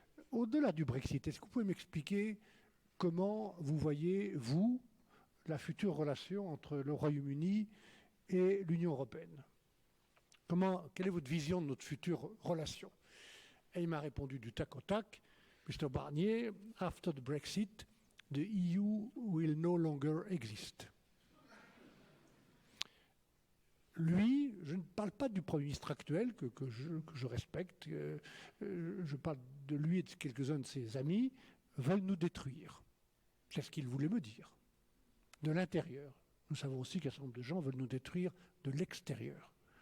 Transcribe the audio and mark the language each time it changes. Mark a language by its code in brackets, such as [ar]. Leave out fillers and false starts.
[fr] Au-delà du Brexit, est-ce que vous pouvez m'expliquer comment vous voyez, vous, la future relation entre le Royaume-Uni et l'Union européenne? Quelle est votre vision de notre future relation? Et il m'a répondu du tac au tac, Mr. [en] Barnier, after the Brexit, the EU will no longer exist. [fr] Lui, je ne parle pas du Premier ministre actuel, que je respecte, je parle de lui et de quelques-uns de ses amis, veulent nous détruire. C'est ce qu'il voulait me dire. De l'intérieur. Nous savons aussi qu'un certain nombre de gens veulent nous détruire de l'extérieur.